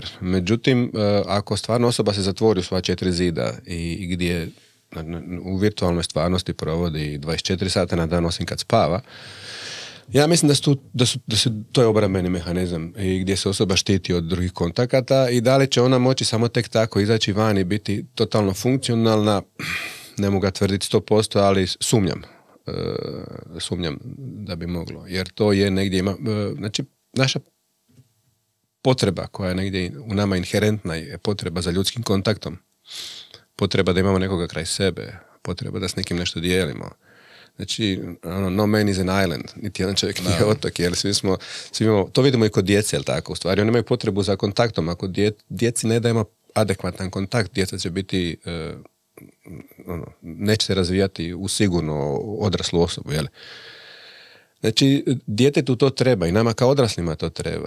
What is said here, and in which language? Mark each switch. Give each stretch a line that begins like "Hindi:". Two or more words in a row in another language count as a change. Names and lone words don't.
Croatian: Međutim, ako stvarno osoba se zatvori u sva 4 zida i gdje u virtualnoj stvarnosti provodi 24 sata na dan osim kad spava, ja mislim da su to je obrambeni mehanizam i gdje se osoba štiti od drugih kontakata i da li će ona moći samo tek tako izaći van i biti totalno funkcionalna, ne mogu ga tvrditi 100%, ali sumnjam da bi moglo. Jer to je negdje znači naša potreba koja je negdje u nama inherentna je potreba za ljudskim kontaktom. Potreba da imamo nekoga kraj sebe, potreba da s nekim nešto dijelimo. Znači,
English: no man is an island,
Croatian: niti jedan čovjek nije otok, jer svi imamo, to vidimo i kod djece, jel tako, u stvari, oni imaju potrebu za kontaktom, ako djeci ne dajemo adekvatan kontakt, djeca će biti, neće se razvijati u sigurno odraslu osobu, jel? Znači, djetetu to treba i nama kao odraslima to treba.